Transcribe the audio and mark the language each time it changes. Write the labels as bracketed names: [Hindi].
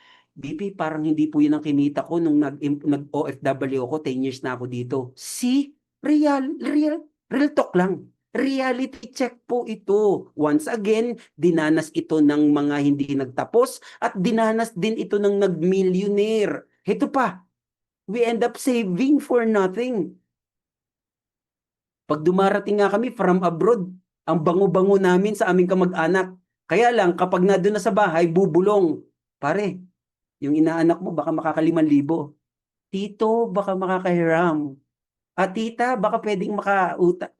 [Filipino] BP, parang hindi po yun ang kinita ko nung nag-OFW ako, 10 years na ako dito. [English] See? Real talk lang. Reality check po ito. Once again, [Filipino] dinanas ito ng mga hindi nagtapos at dinanas din ito ng nag-millionaire. Ito pa, [English] we end up saving for nothing. [Filipino] Pag dumarating nga kami [English] from abroad, [Filipino] ang bango-bango namin sa aming kamag-anak. Kaya lang, kapag nandun na sa bahay, bubulong. Pare, yung inaanak mo baka makaka-5,000. Tito, baka makakahiram. At tita, baka pwedeng makauta.